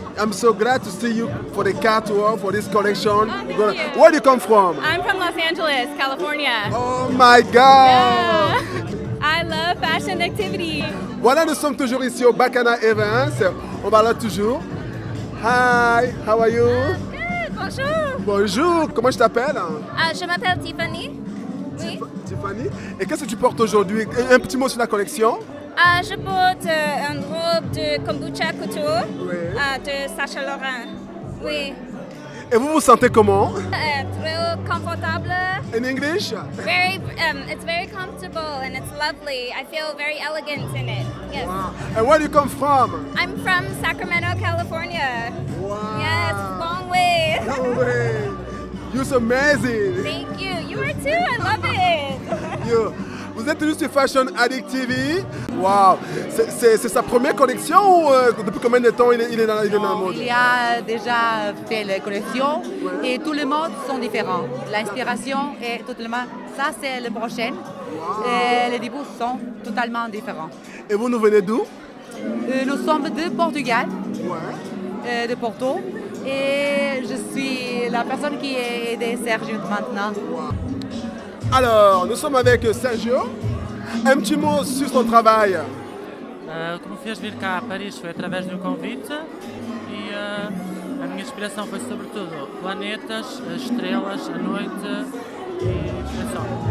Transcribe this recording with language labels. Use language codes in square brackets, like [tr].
[en] I'm so glad to see you for the catwalk, for this collection. thank Gonna- you. Where do you come from? I'm from Los Angeles, California. Oh my God! I love fashion activity. [fr] Voilà, nous sommes toujours ici au Bacana Events. On va là toujours. [en] Hi, how are you? Good, bonjour. [fr] Bonjour, comment je t'appelle? Je m'appelle Tiffany. Oui. Tiffany. Et qu'est-ce que tu portes aujourd'hui? Un petit mot sur la collection? Je porte une robe de kombucha couture Oui. de Sacha Laurent. Oui. Et vous vous sentez comment? Très confortable. [en] In English? It's very comfortable and it's lovely. I feel very elegant in it. Yes. And where do you come from? I'm from Sacramento, California. Wow. Yes, long way. No way. You're so amazing. Thank you. You are too. I love it. You. [fr] Vous êtes toujours sur Fashion Addict TV. Wow. C'est sa première collection ou depuis combien de temps il est dans la mode? Il a déjà fait les collections et tous les modes sont différents. L'inspiration est totalement... Ça, c'est le prochain. Et les débouts sont totalement différents. Et vous nous venez d'où? Nous sommes de Portugal, Ouais. de Porto. Et je suis la personne qui a aidé Sergio maintenant. Alors, nous sommes avec Sergio. Un petit mot sur son travail. [pt] O que me fez vir cá a Paris foi através de um convite e a minha inspiração foi sobretudo planetas, as estrelas, a noite e é só.